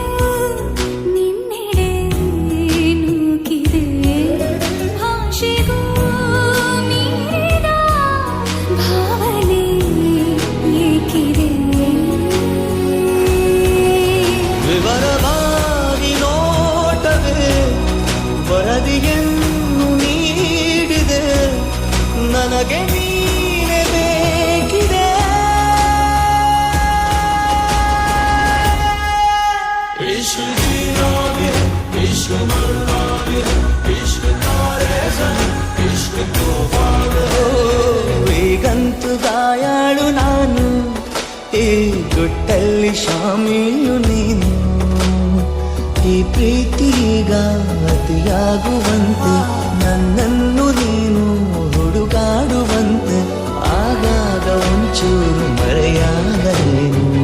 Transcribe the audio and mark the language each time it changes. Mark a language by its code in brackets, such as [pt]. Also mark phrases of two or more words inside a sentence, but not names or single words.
[kn] ನಿನ್ನೆಡೆ ನೂಕಿದೆ ಭಾಷೆಗೂ ಮೀರಿದ ಭಾವನೆ ಏಕಿದೆ ವಿವರವಾಗಿ ನೋಟವೇ ವರದಿಯನ್ನು ನೀಡಿದೆ ನನಗೆ ನೀನೆ ಬೇಕಿದೆ [hi] इश्क जीना भी है इश्क मरना भी है इश्क तारे ज़मीं इश्क तूफान है [kn] ಈಗಂತೂ ಗಾಯಾಳು ನಾನು ಈ ಗುಟ್ಟಲ್ಲಿ ಶಾಮೀಲು ನೀನು ಈ ಪ್ರೀತಿಗ ಅತಿಯಾಗುವಂತೆ ನನ್ನನ್ನು ನೀನು ಹುಡುಗಾಡುವಂತೆ ಆಗಾಗ ಒಂಚೂರು ಮರೆಯಾಗಲೇನು